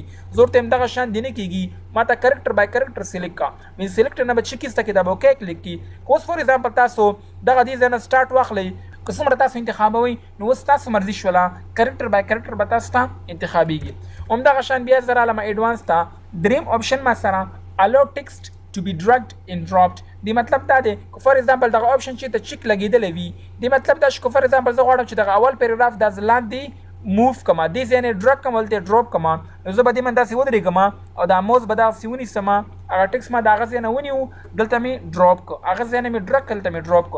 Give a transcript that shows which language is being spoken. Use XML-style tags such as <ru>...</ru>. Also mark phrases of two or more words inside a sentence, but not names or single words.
<ps>زه ورته همدغه شان دی نه کېږي، ماته</ps> <en>character by character</en> <ps>سلیکټ کا مین سلیکټر نه به چې کیسته کې دا به اوکې کلیک کړي. که اوس</ps> <en>for example</en> <ps>تاسو دغه دې ځای نه سټارټ واخلئ، که څومره تاسو انتخابوئ نو اوس تاسو مرضي شوله،</ps> <en>character by character</en> <ps>به تاسو ته انتخابېږي. همدغه شان بیا زه رالم ایډوانس ته. دریم آپشن ما سره</ps> <en>allow text to be dragged and dropped.</en> <ps>دی مطلب دا دی که</ps> <en>for example</en> <ps>دغه آپشن چې ته چیک لګېدلی وي، دی مطلب دا چې که</ps> <en>for example</en> <ps>زه غواړم چې دغه اول پیراګراف دا زه لاندې موف کړم، دې ځای نه ډرګ کړم، هلته ډراپ کړم، نو زه به دې باندې داسې ودرېږم او دا موز به داسې ونیسم، هغه ټیکس ما د هغه ځای نه ونیو دلته مې ډراپ کړ، هغه ځای نه مې ډرګ کړ دلته مې ډراپ کړ.</ps>